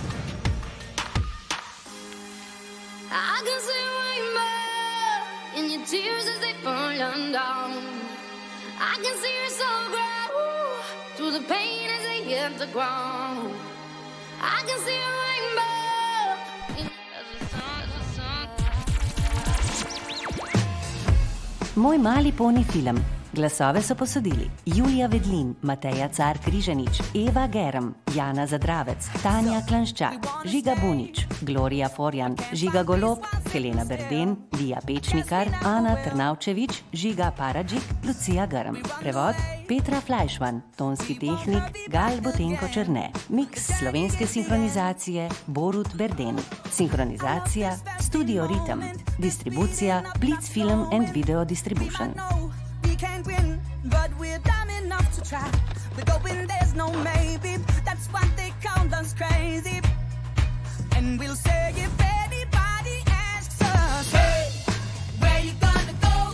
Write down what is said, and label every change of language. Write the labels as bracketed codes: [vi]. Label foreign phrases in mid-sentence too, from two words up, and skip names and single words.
[en] I can see a rainbow in your tears as they fall down. I can see your soul grow through the pain as they hit the ground. I can see a rainbow as the sun. [sl] Moj mali poni film. Glasove so posodili Julija Vedlin, Mateja Car Križanič, Eva Gerem, Jana Zadravec, Tanja Klanščak, Žiga Bunič, Gloria Forjan, Žiga Golob, Helena Berden, Lija Pečnikar, Ana Trnavčevič, Žiga Paradžik, Lucija Grm. Prevod Petra Flajšman, tonski tehnik Gal Botenko Černe, miks slovenske sinhronizacije Borut Berden, sinhronizacija Studio Ritem, distribucija Blitz Film and Video Distribution. [en] We can't win, but we're dumb enough to try. We're going, there's no maybe. That's what they count us crazy. And we'll say if anybody asks us, hey, where you gonna go?